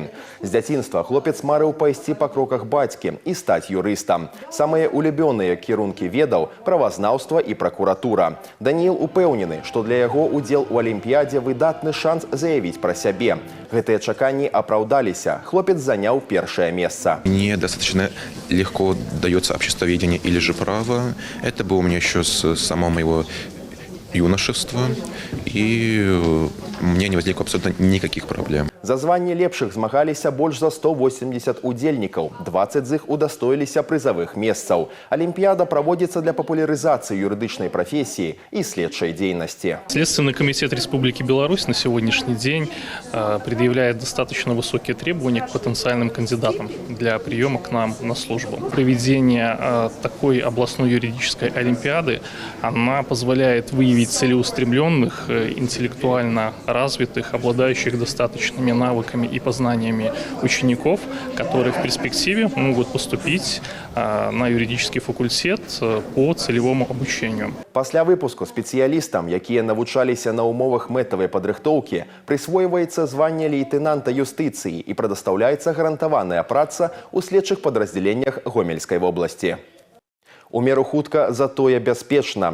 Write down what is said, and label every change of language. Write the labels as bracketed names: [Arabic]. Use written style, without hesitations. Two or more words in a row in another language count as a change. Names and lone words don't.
[Belarusian] З дзяцінства хлопец марыў пайсці па кроках бацькі і стаць юрыстам. Самыя улюбёныя кірункі ведаў – правазнаўства і пракуратура. Даніил упэўнены, што для яго удзел у алімпіядзе выдатны шанс заявіць пра сябе. Гэтыя чаканні апраўдаліся. Хлопец заняў першае месца. [Russian] Мне достаточно легко дается обществоведение или же право. Это было у меня еще с самого моего юношества, и у меня не возникло абсолютно никаких проблем. [Belarusian] За званне лепшых змагаліся больш за 180 удзельнікаў, 20 з іх удастоіліся прызавых месцаў. Алімпіяда праводзіцца для папулярызацыі юрыдычнай прафесіі і следчай дзейнасці. [Russian] Следственный комитет Республики Беларусь на сегодняшний день предъявляет достаточно высокие требования к потенциальным кандидатам для приема к нам на службу. Проведение такой областной юридической олимпиады, она позволяет выявить целеустремленных, интеллектуально развитых, обладающих достаточными навыками и познаниями учеников, которые в перспективе могут поступить на юридический факультет по целевому обучению. [Belarusian] Пасля выпуску спецыялістам, якія навучаліся на умовах мэтавай падрыхтоўкі, прысвойваецца званне лейтэнанта юстыцыі і прадастаўляецца гарантаваная праца ў следчых падраздзяленнях Гомельскай вобласці. У меру хутка, затое бяспечна.